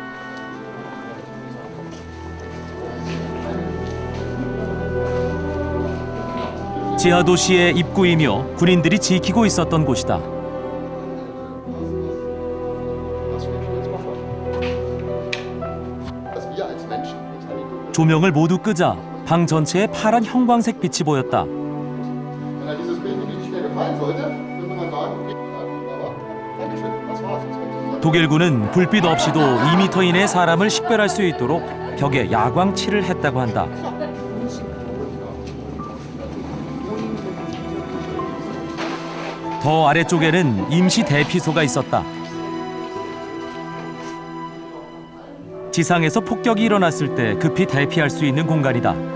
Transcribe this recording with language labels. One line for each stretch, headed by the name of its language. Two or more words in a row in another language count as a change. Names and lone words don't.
Korean: 지하도시의 입구이며 군인들이 지키고 있었던 곳이다. 조명을 모두 끄자 방 전체에 파란 형광색 빛이 보였다.
German: Wenn dieses Bild nicht mehr gefallen sollte, würde man sagen, okay, aber Dankeschön, das war's.
Korean: 독일군은 불빛 없이도 2m 이내의 사람을 식별할 수 있도록 벽에 야광칠을 했다고 한다. 더 아래쪽에는 임시 대피소가 있었다. 지상에서 폭격이 일어났을 때 급히 대피할 수 있는 공간이다.